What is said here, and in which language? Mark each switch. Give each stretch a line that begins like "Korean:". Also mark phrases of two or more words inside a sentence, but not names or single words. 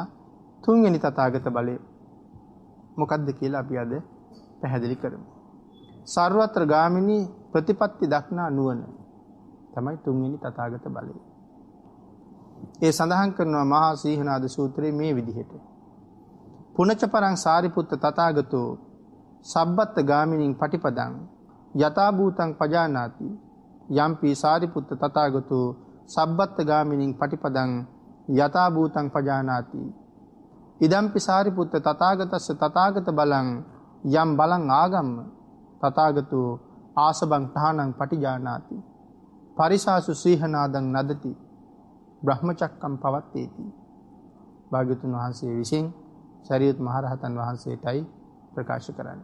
Sinhala: තුන්වෙනි තථාගත බලය මොකක්ද කියලා අපි අද පැහැදිලි කරමු. සර්වත්‍ර ගාමිනී ප්‍රතිපත්ති දක්නා නුවණ තමයි තුන්වෙනි තථාගත බලය. ඒ සඳහන් කරනවා මහා සීහනාද සූත්‍රයේ මේ විදිහට.
Pali: පුනච්ච පරං සාරිපුත්ත තථාගතෝ සබ්බත් ගාමිනීන් පටිපදං යතා භූතං පජානාති යම්පි සාරිපුත්ත තථාගතෝ සබ්බත් ගාමිනීන් පටිපදං යතා භූතං පජානාති ඉදම්පි සාරිපුත්ත තථාගතස්ස තථාගත බලං යම් බලං ආගම්ම තථාගතෝ ආසබං තහනං පටිජානාති පරිසාසු සීහනාදං නදති බ්‍රහ්මචක්කම් පවත්තේති.
Sinhala: භාග්‍යතුන් වහන්සේ විසින් සරියුත් මහරහතන් වහන්සේටයි ප්‍රකාශ කරන්නේ.